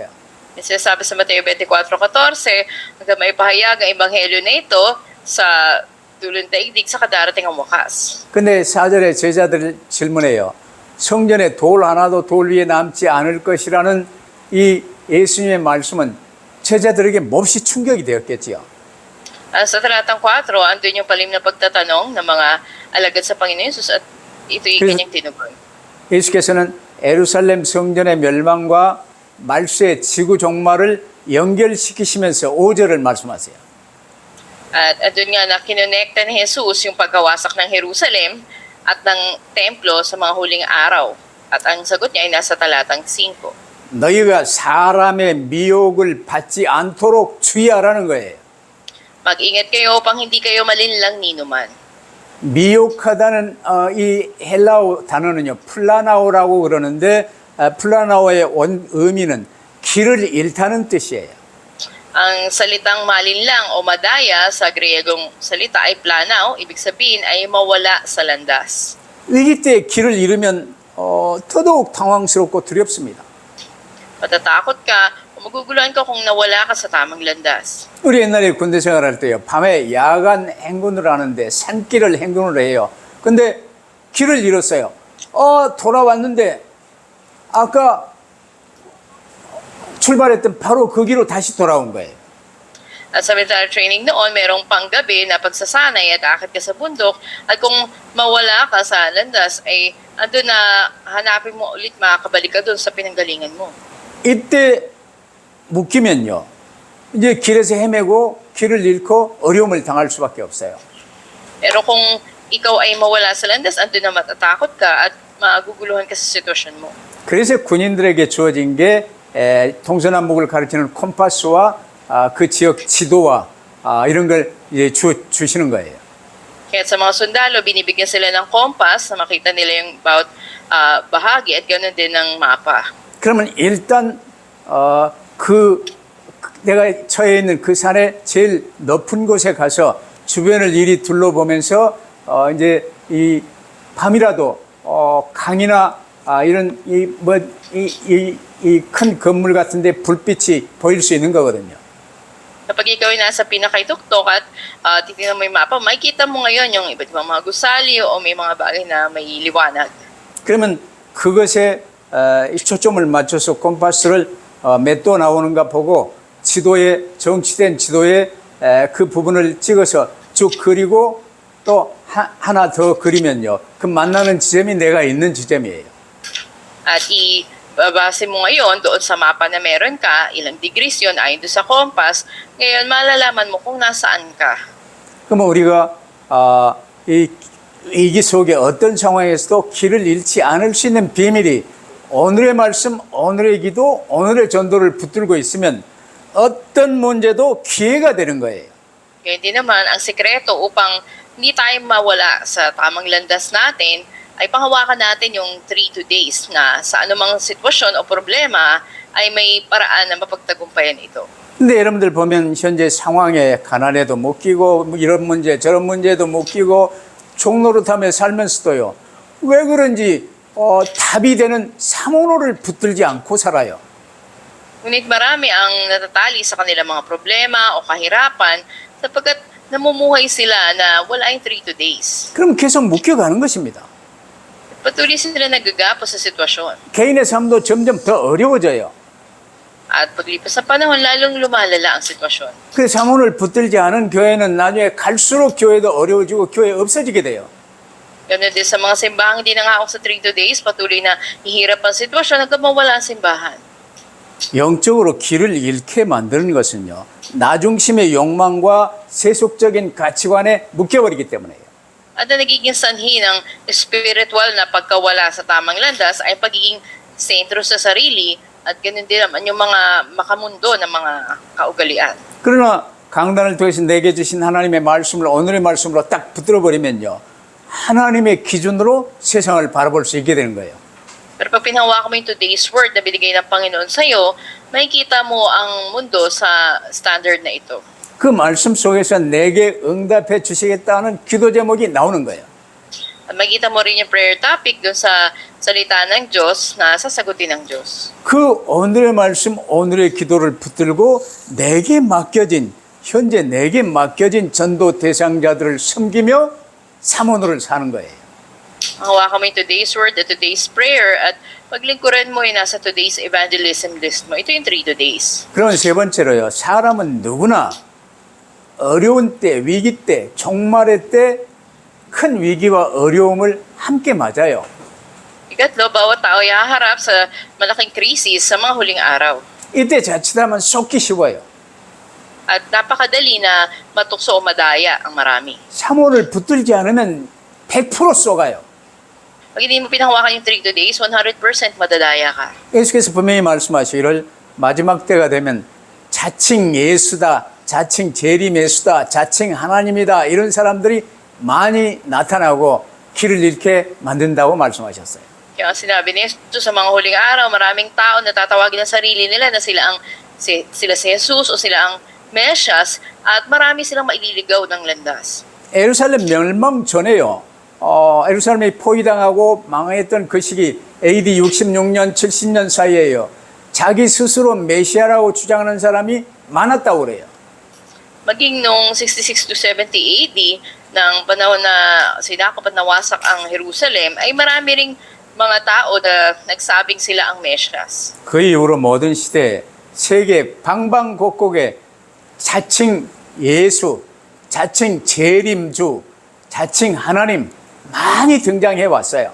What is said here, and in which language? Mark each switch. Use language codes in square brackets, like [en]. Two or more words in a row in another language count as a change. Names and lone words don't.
[tl] Sinasabi sa Mateo 24:14, hanggang may pahayag ang ebanghelyo na ito sa dulong daigdig sa kadarating ang wakas. [ko] 근데 4절에 제자들 질문해요. 성전에 돌 하나도 돌 위에 남지 않을 것이라는 이 예수님의 말씀은 제자들에게 몹시 충격이 되었겠지요. [tl] Sa talatang 4, andun yung palim na pagtatanong ng mga alagad sa Panginoon Jesus at ito'y kanyang tinugon. [ko] 예수께서는 예루살렘 성전의 멸망과 말세의 지구 종말을 연결시키시면서 5절을 말씀하세요. [tl] At andun nga na kinonekta ni Jesus yung pagkawasak ng Jerusalem at ng templo sa mga huling araw. At ang sagot niya ay nasa talatang 5. [ko] 너희가 사람의 미혹을 받지 않도록 주의하라는 거예요. [tl] Mag-ingat kayo upang hindi kayo malinlang ninuman. [ko] 미혹하다는 이 헬라어 단어는요, 플라나오라고 그러는데 플라나오의 원 의미는 길을 잃다는 뜻이에요. [tl] Ang salitang malinlang o madaya sa Griegong salita ay planaw, ibig sabihin ay mawala sa landas. [ko] 위기 때 길을 잃으면 더더욱 당황스럽고 두렵습니다. [tl] Matatakot ka o maguguluhan ka kung nawala ka sa tamang landas. [ko] 우리 옛날에 군대 생활할 때요, 밤에 야간 행군을 하는데 산길을 행군을 해요. 근데 길을 잃었어요. 돌아왔는데 아까 출발했던 바로 그 길로 다시 돌아온 거예요. [tl] At sa [en] military training [tl] noon, mayroong panggabi na pagsasanay at akit ka sa bundok. At kung mawala ka sa landas, ay andun na hanapin mo ulit, makakabalik ka dun sa pinanggalingan mo. [ko] 이때 묶이면요, 이제 길에서 헤매고 길을 잃고 어려움을 당할 수밖에 없어요. [tl] Pero kung ikaw ay mawala sa landas, andun na matatakot ka at maguguluhan ka sa sitwasyon mo. [ko] 그래서 군인들에게 주어진 게 동서남북을 가르치는 콤파스와 그 지역 지도와 이런 걸 이제 주시는 거예요. [tl] Kaya sa mga sundalo, binibigyan sila ng kompas na makita nila yung bawat bahagi at ganoon din ng mapa. [ko] 그러면 일단 그 내가 처해 있는 그 산의 제일 높은 곳에 가서 주변을 이리 둘러보면서 이제 이 밤이라도 강이나 이런 이 큰 건물 같은데 불빛이 보일 수 있는 거거든요. [tl] Kapag ikaw ay nasa pinakaituktok at titignan mo yung mapa, makikita mo ngayon yung iba't ibang mga gusali o may mga bagay na may liwanag. [ko] 그러면 그것에 이 초점을 맞춰서 콤파스를 몇 도 나오는가 보고 지도에 정치된 지도에 그 부분을 찍어서 쭉 그리고 또 하나 더 그리면요. 그 만나는 지점이 내가 있는 지점이에요. [tl] At ibabase mo ngayon doon sa mapa na meron ka, ilang degrees yun ayon doon sa compass, ngayon malalaman mo kung nasaan ka. [ko] 그러면 우리가 이 위기 속에 어떤 상황에서도 길을 잃지 않을 수 있는 비밀이 오늘의 말씀, 오늘의 기도, 오늘의 전도를 붙들고 있으면 어떤 문제도 기회가 되는 거예요. [tl] Ngayon din naman, ang sekreto upang hindi tayo mawala sa tamang landas natin, ay panghawakan natin yung [en] 3 days [tl] na sa anumang sitwasyon o problema ay may paraan na mapagtagumpayan ito. [ko] 근데 여러분들 보면 현재 상황에 가난에도 못 끼고 뭐 이런 문제 저런 문제도 못 끼고 종노릇하며 살면서도요. 왜 그런지 답이 되는 사모노를 붙들지 않고 살아요. [tl] Ngunit marami ang natatali sa kanilang mga problema o kahirapan sapagkat namumuhay sila na wala yung [en] 3 days. [ko] 그럼 계속 묶여가는 것입니다. [tl] Patuloy sila nagagapo sa sitwasyon. [ko] 개인의 삶도 점점 더 어려워져요. [tl] At paglipas ng panahon, lalong lumalala ang sitwasyon. [ko] 그 사모를 붙들지 않은 교회는 나중에 갈수록 교회도 어려워지고 교회 없어지게 돼요. [tl] Ganun din sa mga simbahang hindi nangako sa [en] 3 days, [tl] patuloy na hihirap ang sitwasyon hanggang mawala ang simbahan. [ko] 영적으로 길을 잃게 만드는 것은요. 나 중심의 욕망과 세속적인 가치관에 묶여버리기 때문에요. [tl] At ang nagiging sanhi ng spiritual na pagkawala sa tamang landas ay pagiging sentro sa sarili at ganun din naman yung mga makamundo ng mga kaugalian. [ko] 그러나 강단을 통해서 내게 주신 하나님의 말씀을 오늘의 말씀으로 딱 붙들어 버리면요. 하나님의 기준으로 세상을 바라볼 수 있게 되는 거예요. [tl] Pero pag pinhawakan mo yung [en] today's word [tl] na binigay ng Panginoon sa'yo, makikita mo ang mundo sa standard na ito. [ko] 그 말씀 속에서 내게 응답해 주시겠다는 기도 제목이 나오는 거예요. [tl] At makikita mo rin yung [en] prayer topic [tl] dun sa salita ng Diyos na sasagutin ng Diyos. [ko] 그 오늘의 말씀, 오늘의 기도를 붙들고 내게 맡겨진, 현재 내게 맡겨진 전도 대상자들을 섬기며 사모노를 사는 거예요. [tl] Hawakan mo yung [en] today's word [tl] at [en] today's prayer [tl] at paglingkuran mo yung nasa [en] today's evangelism list [tl] mo. Ito yung 3 days. [ko] 그러면 세 번째로요. 사람은 누구나 어려운 때, 위기 때, 종말의 때 큰 위기와 어려움을 함께 맞아요. [tl] Ikatlo, bawat tao ay haharap sa malaking krisis sa mga huling araw. [ko] 이때 자칫하면 속기 쉬워요. [tl] At napakadali na matukso o madaya ang marami. [ko] 사모를 붙들지 않으면 100% 쏘가요. [tl] Pag hindi mo pinahawakan yung [en] 3 days, [tl] 100% madadaya ka. [ko] 예수께서 분명히 말씀하시기를 마지막 때가 되면 자칭 예수다, 자칭 재림 예수다, 자칭 하나님이다 이런 사람들이 많이 나타나고 길을 잃게 만든다고 말씀하셨어요. [tl] Kaya ang sinabi ni Jesus sa mga huling araw, maraming tao na tatawagin ng sarili nila na sila si Jesus o sila ang Mesyas at marami silang maililigaw ng landas. [ko] 예루살렘 멸망 전에요. 예루살렘이 포위당하고 망했던 그 시기 AD 66년, 70년 사이에요. 자기 스스로 메시아라고 주장하는 사람이 많았다고 그래요. [tl] Maging noong 66 to 70 AD, ng panahon na sinakop at nawasak ang Jerusalem, ay marami ring mga tao na nagsabing sila ang Mesyas. [ko] 그 이후로 모든 시대에 세계 방방곡곡에 자칭 예수, 자칭 재림주, 자칭 하나님 많이 등장해 왔어요.